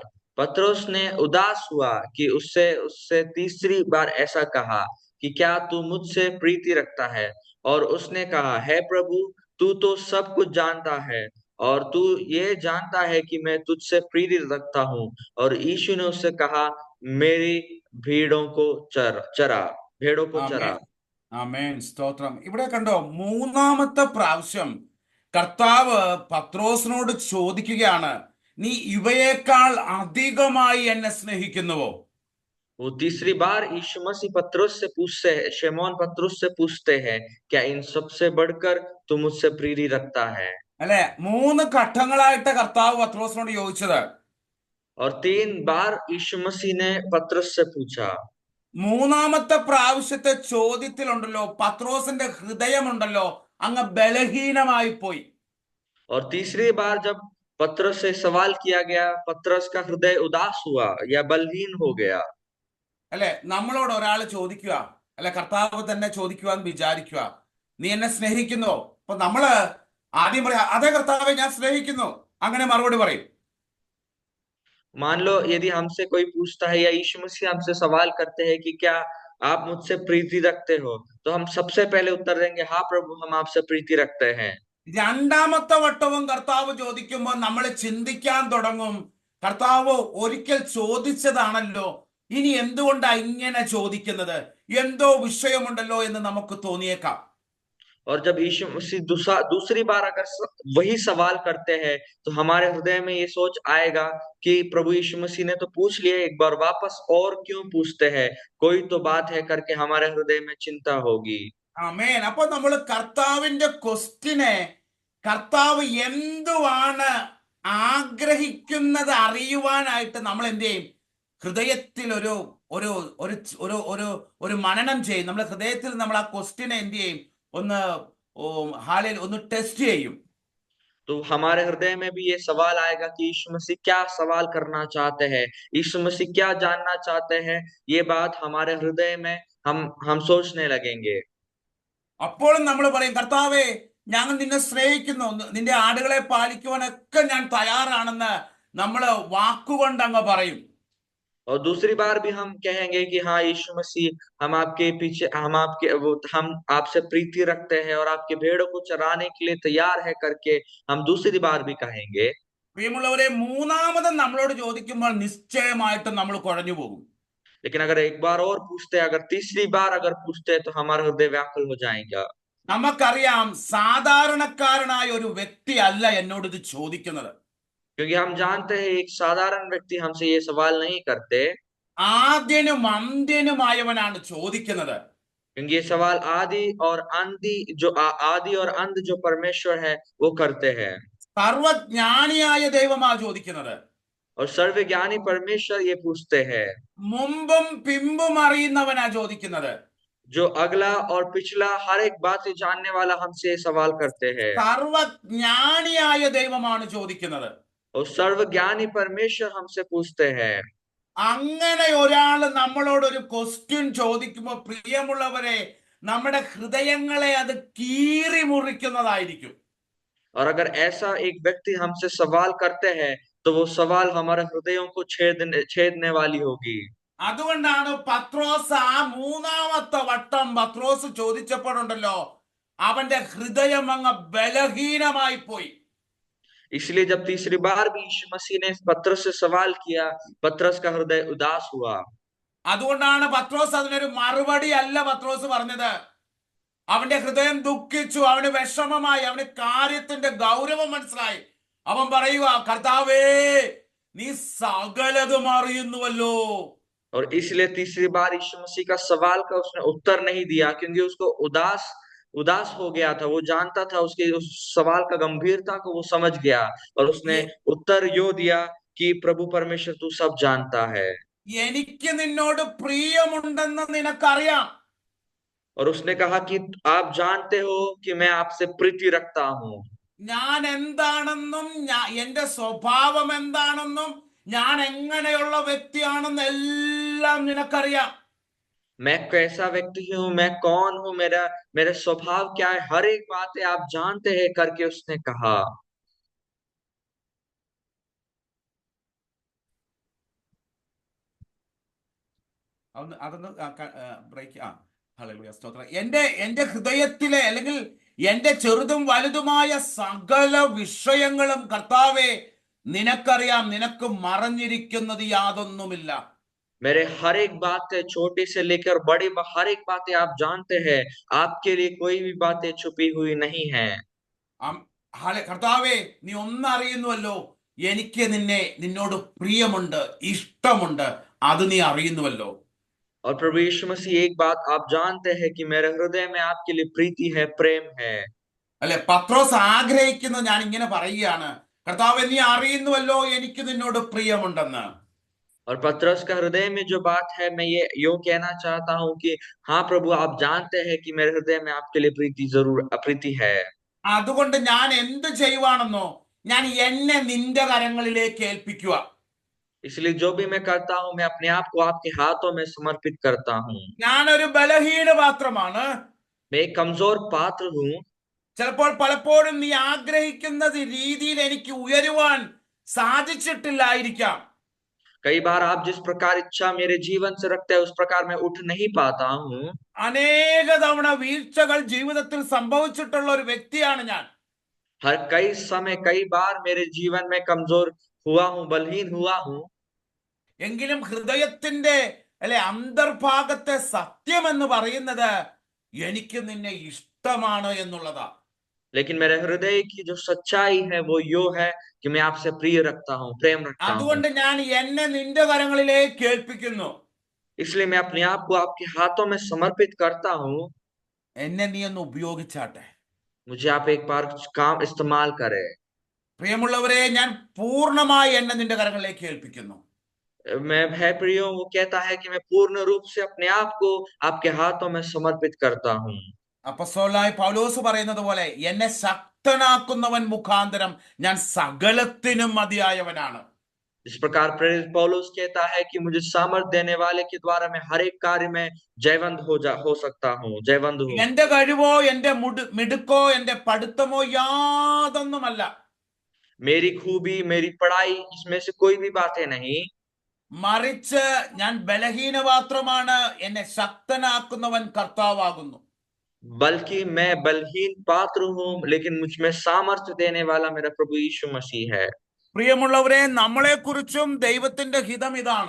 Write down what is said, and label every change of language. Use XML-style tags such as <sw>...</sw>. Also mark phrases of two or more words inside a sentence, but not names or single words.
<hi>पतरस ने उदास हुआ कि उससे तीसरी बार ऐसा कहा कि क्या तू मुझसे प्रीति रखता है? और उसने कहा, हे प्रभु, तू तो सब कुछ जानता है और तू ये जानता है कि मैं तुझसे प्रीति रखता हूँ। और यीशु ने उससे कहा, मेरी भेड़ों को चरा।</hi> <ml>ആമേൻ, സ്തോത്രം. ഇവിടെ കണ്ടോ, മൂന്നാമത്തെ പ്രാവശ്യം കർത്താവ് പത്രോസിനോട് ചോദിക്കുകയാണ്, നീ ഇവയേക്കാൾ അധികമായി എന്നെ സ്നേഹിക്കുന്നുവോ?</ml> <hi>वो तीसरी बार यीशु मसीह पतरस से पूछते हैं, शमौन पतरस से पूछते हैं, क्या इन सबसे बढ़कर तू मुझसे प्रीति रखता है?</hi> <ml>അല്ലെ, 3 ഘട്ടങ്ങളായിട്ട് കർത്താവ് പത്രോസിനോട് ചോദിച്ചത്.</ml> <hi>और 3 बार यीशु मसीह ने पतरस से पूछा।</hi> <ml>മൂന്നാമത്തെ പ്രാവശ്യത്തെ ചോദ്യത്തിലുണ്ടല്ലോ, പത്രോസിന്റെ ഹൃദയമുണ്ടല്ലോ അങ്ങ് ബലഹീനമായി പോയി.</ml> <hi>और तीसरी बार जब पतरस से सवाल किया गया, पतरस का हृदय उदास हुआ या बलहीन हो गया।</hi> <ml>അല്ലെ, നമ്മളോട് ഒരാൾ ചോദിക്കുക, അല്ലെ കർത്താവ് തന്നെ ചോദിക്കുക എന്ന് വിചാരിക്കുക, നീ എന്നെ സ്നേഹിക്കുന്നോ? അപ്പൊ നമ്മള് ആദ്യം പറയാ, അതെ കർത്താവെ ഞാൻ സ്നേഹിക്കുന്നു, അങ്ങനെ മറുപടി പറയും.</ml> <hi>मान लो यदि हमसे कोई पूछता है या यीशु मसीह हमसे सवाल करते हैं कि क्या आप मुझसे प्रीति रखते हो, तो हम सबसे पहले उत्तर देंगे, हाँ प्रभु, हम आपसे प्रीति रखते हैं।</hi> <ml>രണ്ടാമത്തെ വട്ടവും കർത്താവ് ചോദിക്കുമ്പോൾ നമ്മൾ ചിന്തിക്കാൻ തുടങ്ങും, കർത്താവ് ഒരിക്കൽ ചോദിച്ചതാണല്ലോ, ഇനി എന്തുകൊണ്ടാ ഇങ്ങനെ ചോദിക്കുന്നത്, എന്തോ വിഷയമുണ്ടല്ലോ എന്ന് നമുക്ക് തോന്നിയേക്കാം.</ml> <hi>और जब यीशु मसीह दूसरी बार अगर वही सवाल करते हैं तो हमारे हृदय में ये सोच आएगा कि प्रभु यीशु मसीह ने तो पूछ लिया एक बार, वापस और क्यों पूछते हैं, कोई तो बात है करके हमारे हृदय में चिंता होगी।</hi> <ml>ആമേൻ. അപ്പൊ നമ്മൾ കർത്താവിന്റെ ക്വസ്റ്റിനെ, കർത്താവ് എന്തുവാണ് ആഗ്രഹിക്കുന്നത് അറിയുവാനായിട്ട് നമ്മൾ എന്ത് ചെയ്യും? ഹൃദയത്തിൽ ഒരു ഒരു ഒരു ഒരു ഒരു മനനം ചെയ്യും. നമ്മുടെ ഹൃദയത്തിൽ നമ്മൾ ആ ക്വസ്റ്റിനെ എന്ത് ചെയ്യും? ഒന്ന് ടെസ്റ്റ് ചെയ്യും.</ml> <hi>तो हमारे हृदय में भी ये सवाल आएगा कि यीशु मसीह क्या सवाल करना चाहते हैं, यीशु मसीह क्या जानना चाहते हैं। ये बात हमारे हृदय में हम सोचने लगेंगे।</hi> <ml>അപ്പോഴും നമ്മൾ പറയും, കർത്താവേ ഞങ്ങൾ നിന്നെ സ്നേഹിക്കുന്നു, നിന്റെ ആടുകളെ പാലിക്കുവാനൊക്കെ ഞാൻ തയ്യാറാണെന്ന് നമ്മൾ വാക്കുകൊണ്ട് അങ്ങ് പറയും.</ml> <hi>और दूसरी बार भी हम कहेंगे कि हाँ यीशु मसीह, हम आपके पीछे, हम आपसे प्रीति रखते हैं और आपके भेड़ों को चराने के लिए तैयार है करके हम दूसरी बार भी कहेंगे।</hi> <ml>പ്രിയമുള്ളവരെ, മൂന്നാമത് നമ്മളോട് ചോദിക്കുമ്പോൾ നിശ്ചയമായിട്ടും നമ്മൾ കുഴഞ്ഞു പോകും.</ml> <hi>लेकिन अगर एक बार और पूछते, अगर तीसरी बार अगर पूछते तो हमारा हृदय व्याकुल हो जाएगा।</hi> <ml>നമുക്കറിയാം, സാധാരണക്കാരനായ ഒരു വ്യക്തി അല്ല എന്നോട് ഇത് ചോദിക്കുന്നത്.</ml> <hi>क्योंकि हम जानते हैं एक साधारण व्यक्ति हमसे ये सवाल नहीं करते,</hi> <ml>ആദ്യനും അന്ത്യനുമായവനാണ് ചോദിക്കുന്നത്.</ml> <hi>क्योंकि ये सवाल आदि और आदि और अंत जो परमेश्वर है वो करते हैं।</hi> <ml>സർവജ്ഞാനിയായ ദൈവമാ ചോദിക്കുന്നത്.</ml> <hi>और सर्वज्ञानी परमेश्वर ये पूछते हैं।</hi> <ml>മുമ്പും പിമ്പും അറിയുന്നവനാ ചോദിക്കുന്നത്.</ml> <hi>जो अगला और पिछला हर एक बात से जानने वाला हमसे ये सवाल करते हैं।</hi> <ml>സർവജ്ഞാനിയായ ദൈവമാണ് ചോദിക്കുന്നത്.</ml> <hi>और सर्वज्ञानी परमेश्वर हमसे पूछते हैं।</hi> <ml>അങ്ങനെ ഒരാൾ നമ്മളോട് ഒരു ക്വസ്റ്റ്യൻ ചോദിക്കുമ്പോൾ പ്രിയമുള്ളവരെ, നമ്മുടെ ഹൃദയങ്ങളെ അത് കീറി മുറിക്കുന്നതായിരിക്കും.</ml> <hi>और अगर ऐसा एक व्यक्ति हमसे सवाल करते हैं तो वो सवाल हमारे हृदयों को छेदने वाली होगी।</hi> <ml>അതുകൊണ്ടാണ് പത്രോസ് ആ മൂന്നാമത്തെ വട്ടം പത്രോസ് ചോദിച്ചപ്പോഴുണ്ടല്ലോ, അവന്റെ ഹൃദയം അങ്ങ് ബലഹീനമായി പോയി.</ml> <hi>इसलिए जब तीसरी बार भी यीशु मसीह ने पतरस से सवाल किया, पतरस का हृदय उदास हुआ।</hi> <ml>അതുകൊണ്ടാണ് പത്രോസ് അതിനൊരു മറുപടി അല്ല പത്രോസ് പറഞ്ഞത്. അവന്റെ ഹൃദയം ദുഃഖിച്ചു, അവന് വിഷമമായി, അവന് കാര്യത്തിന്റെ ഗൗരവം മനസ്സിലായി. അവൻ പറയുക, കർത്താവേ, നീ സകലതും അറിയുന്നുവല്ലോ.</ml> <hi>और इसलिए तीसरी बार यीशु मसीह का सवाल का उसने उत्तर नहीं दिया, क्योंकि उसको उदास हो गया था। वो जानता था उसके उस सवाल का गंभीरता को वो समझ गया, और उसने उत्तर यो दिया कि प्रभु परमेश्वर तू सब जानता है।</hi> <ml>എനിക്ക് നിന്നോട് പ്രിയമുണ്ടെന്ന് നിനക്കറിയാം.</ml> <hi>और उसने कहा कि आप जानते हो कि मैं आपसे प्रीति रखता हूँ।</hi> <ml>ഞാൻ എന്താണെന്നും എന്റെ സ്വഭാവം എന്താണെന്നും ഞാൻ എങ്ങനെയുള്ള വ്യക്തിയാണെന്ന് എല്ലാം നിനക്കറിയാം.</ml> <hi>मैं कैसा व्यक्ति हूँ, मैं कौन हूँ, मेरा स्वभाव क्या है, हर एक बातें आप जानते हैं करके उसने कहा।</hi> <ml>അതൊന്ന് ബ്രേക്ക്. ഹല്ലേലൂയ, സ്തോത്രം. എന്റെ ഹൃദയത്തിലെ അല്ലെങ്കിൽ എന്റെ ചെറുതും വലുതുമായ സകല വിഷയങ്ങളും കർത്താവേ നിനക്കറിയാം, നിനക്ക് മറഞ്ഞിരിക്കുന്നത് യാതൊന്നുമില്ല.</ml> <hi>मेरे हर एक बात, छोटी से लेकर बड़ी हर एक बातें आप जानते हैं। आपके लिए कोई भी बातें छुपी हुई नहीं है।</hi> <ml>കർത്താവേ, നീ ഒന്നറിയുന്നുവല്ലോ, എനിക്ക് നിന്നോട് പ്രിയമുണ്ട്, ഇഷ്ടമുണ്ട്, അത് നീ അറിയുന്നുവല്ലോ.</ml> <hi>और प्रभु यीशु मसीह एक बात आप जानते हैं कि मेरे हृदय में आपके लिए प्रीति है, प्रेम है।</hi> <ml>അല്ലെ, പത്രോസ് ആഗ്രഹിക്കുന്നത് ഞാൻ ഇങ്ങനെ പറയുകയാണ്, കർത്താവേ, നീ അറിയുന്നുവല്ലോ എനിക്ക് നിന്നോട് പ്രിയമുണ്ടെന്ന്.</ml> <hi>और पतरस का हृदय में जो बात है, मैं ये यूं कहना चाहता हूँ कि हाँ प्रभु, आप जानते हैं कि मेरे हृदय में आपके लिए प्रीति है।</hi> <ml>അതുകൊണ്ട് ഞാൻ എന്ത് ചെയ്യുവാണെന്നോ, ഞാൻ എന്നെ നിന്റെ കരങ്ങളിലേക്ക് ഏൽപ്പിക്കുക.</ml> <hi>इसलिए जो भी मैं करता हूँ, मैं अपने आप को आपके हाथों में समर्पित करता हूँ।</hi> <ml>ഞാനൊരു ബലഹീന പാത്രമാണ്.</ml> <hi>मैं एक कमजोर पात्र हूँ।</hi> <ml>ചിലപ്പോൾ പലപ്പോഴും നീ ആഗ്രഹിക്കുന്ന രീതിയിൽ എനിക്ക് ഉയരുവാൻ സാധിച്ചിട്ടില്ലായിരിക്കാം.</ml> <hi>कई बार आप जिस प्रकार इच्छा मेरे जीवन से रखते हैं उस प्रकार मैं उठ नहीं पाता हूँ।</hi> <ml>അനേക തവണ വീഴ്ചകൾ ജീവിതത്തിൽ സംഭവിച്ചിട്ടുള്ള ഒരു വ്യക്തിയാണ് ഞാൻ.</ml> <hi>कई समय कई बार मेरे जीवन में कमजोर हुआ हूँ, बलहीन हुआ हूँ।</hi> <ml>എങ്കിലും ഹൃദയത്തിന്റെ അന്തർഭാഗത്തെ സത്യം എന്ന് പറയുന്നത് എനിക്ക് നിന്നെ ഇഷ്ടമാണ് എന്നുള്ളതാ.</ml> <hi>लेकिन मेरे हृदय की जो सच्चाई है वो यो है कि मैं आपसे प्रिय रखता हूँ, प्रेम रखता हूँ।</hi> <ml>അതുകൊണ്ട് ഞാൻ എന്നെ നിന്റെ കരങ്ങളിലേക്ക് ഏൽപ്പിക്കുന്നു.</ml> <hi>इसलिए मैं अपने आप को आपके हाथों में समर्पित करता हूँ।</hi> <ml>എന്നെ നീ ഒന്ന് ഉപയോഗിച്ചാട്ടെ.</ml> <hi>मुझे आप एक बार काम इस्तेमाल करें।</hi> <ml>പ്രിയമുള്ളവരെ, ഞാൻ പൂർണ്ണമായി എന്നെ നിന്റെ കരങ്ങളിലേക്ക് ഏൽപ്പിക്കുന്നു.</ml> <hi>मैं है प्रियो, वो कहता है कि मैं पूर्ण रूप से अपने आप को आपके हाथों में समर्पित करता हूँ।</hi> <ml>അപ്പോസ്തലനായ പൗലോസ് പറയുന്നത് പോലെ, എന്നെ ശക്തനാക്കുന്നവൻ മുഖാന്തരം ഞാൻ സകലത്തിനും മതിയായവനാണ്.</ml> <hi>इस प्रकार प्रेरित पौलुस कहता है कि मुझे सामर्थ देने वाले के द्वारा मैं हर एक कार्य में जयवंत हो सकता हूँ, जयवंत हूँ।</hi> <ml>എന്റെ കഴിവോ എന്റെ മിടുക്കോ എന്റെ പഠിത്തമോ യാതൊന്നുമല്ല.</ml> <hi>मेरी खूबी, मेरी पढ़ाई, इसमें से कोई भी बातें नहीं।</hi> <ml>മറിച്ച് ഞാൻ ബലഹീന പാത്രമാണ്, എന്നെ ശക്തനാക്കുന്നവൻ കർത്താവാകുന്നു.</ml> <hi>बल्कि मैं बलहीन पात्र हूँ, लेकिन मुझ में सामर्थ्य देने वाला मेरा प्रभु यीशु मसीह है।</hi> <ml>പ്രിയമുള്ളവരെ, നമ്മളെക്കുറിച്ചും ദൈവത്തിന്റെ ഹിതം ഇതാണ്.</ml>